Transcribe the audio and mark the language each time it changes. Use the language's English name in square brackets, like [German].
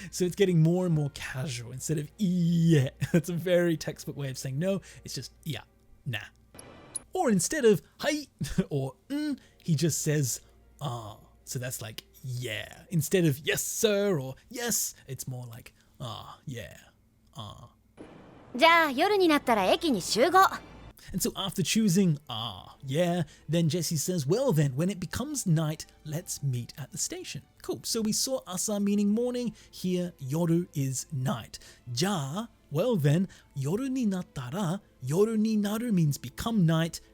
[English] So it's getting more and more casual instead of ie. That's a very textbook way of saying no. It's just ya, nah. Or instead of hai or he just says ah. So that's like yeah. Instead of yes sir or yes, it's more like ah, yeah, ah. [Japanese] じゃあ夜になったら駅に集合。 [English] And so after choosing ah, yeah, then Jessie says, well then, when it becomes night, let's meet at the station. Cool. So we saw asa meaning morning. Here, yoru is night. Ja, well then, [Japanese] yoru ni nattara, yoru ni naru [English] means become night.